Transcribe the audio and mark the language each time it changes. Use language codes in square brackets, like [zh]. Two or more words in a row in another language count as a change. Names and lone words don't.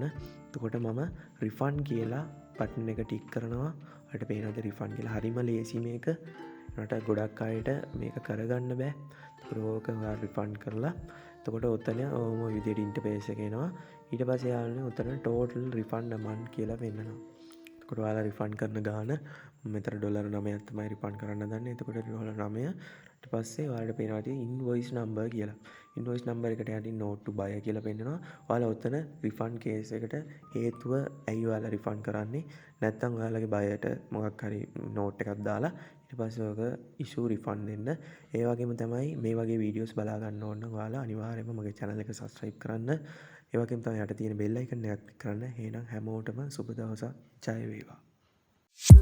[si] එතකොට මම refund කියලා button එක tick කරනවා. ඔයාලට පේනවද refund කියලා? හරිම ලේසි මේක. ඒකට ගොඩක් අයට මේක කරගන්න බෑ. එතකොට ඕක ඔයා refund කරලා එතකොට ඔතන ඕම විදියට interface එක එනවා. ඊට පස්සේ යාළුවනේ ඔතන [en] total refund amount [si] කියලා වෙන්නනවා. එතකොට ඔයාලා refund කරන ගාන මෙතන $9ක් තමයි refund කරන්න දන්නේ. එතකොට $9 ඊට පස්සේ ඔයාලට පේනවා තියෙන [en] invoice number [si] කියලා. [en] invoice number [si] එකට යටින් [en] note to buy [si] කියලා පෙන්නනවා. ඔයාලා ඔතන [en] refund case [si] එකට හේතුව ඇයි ඔයාලා refund කරන්නේ? නැත්නම් ඔයාලගේ buyer ට මොකක් හරි note එකක් දාලා ඊට පස්සේ ඔයක [en] issue refund [si] දෙන්න. ඒ වගේම තමයි මේ වගේ videos බලා ගන්න ඕන නම් ඔයාලා අනිවාර්යයෙන්ම මගේ channel එක subscribe කරන්න. ඒ වගේම තමයි යට තියෙන [en] bell icon [si] එකත් click කරන්න. එහෙනම් හැමෝටම සුබ දවසක්.